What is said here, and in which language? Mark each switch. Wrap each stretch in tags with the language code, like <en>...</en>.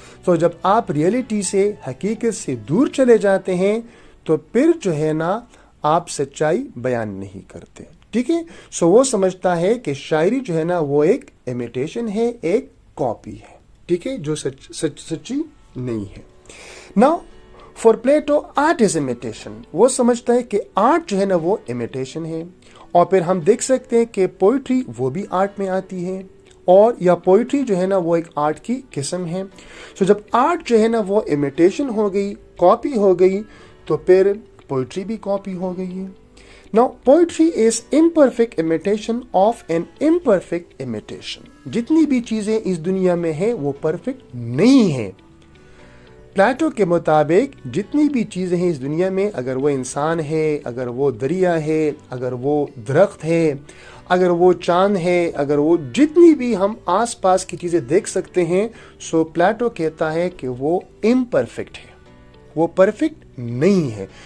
<ur>تو جب آپ ریئلٹی سے, حقیقت سے دور چلے جاتے ہیں تو پھر جو ہے نا آپ سچائی بیان نہیں کرتے. ٹھیک ٹھیک ہے. سو وہ سمجھتا ہے کہ شاعری جو ہے نا وہ ایک امیٹیشن ہے, ایک کاپی ہے, ٹھیک ہے, جو سچی نہیں ہے.</ur> <en>Now for Plato art is imitation.</en> <ur>وہ سمجھتا ہے کہ آرٹ جو ہے نا وہ امیٹیشن ہے. اور پھر ہم دیکھ سکتے ہیں کہ پوئٹری وہ بھی آرٹ میں آتی ہے, اور یا پوئٹری جو ہے نا وہ ایک آرٹ کی قسم ہے. سو جب آرٹ جو ہے نا وہ امیٹیشن ہو گئی, کاپی ہو گئی, تو پھر پوئٹری بھی کاپی ہو گئی ہے.</ur> <en>Now poetry is imperfect imitation of an imperfect imitation.</en> <ur>جتنی بھی چیزیں اس دنیا میں ہیں وہ پرفیکٹ نہیں ہیں. پلاٹو کے مطابق جتنی بھی چیزیں ہیں اس دنیا میں, اگر وہ انسان ہے, اگر وہ دریا ہے, اگر وہ درخت ہے, اگر وہ چاند ہے, اگر وہ جتنی بھی ہم آس پاس کی چیزیں دیکھ سکتے ہیں, سو پلاٹو کہتا ہے کہ وہ امپرفیکٹ ہے, وہ پرفیکٹ نہیں ہے.</ur>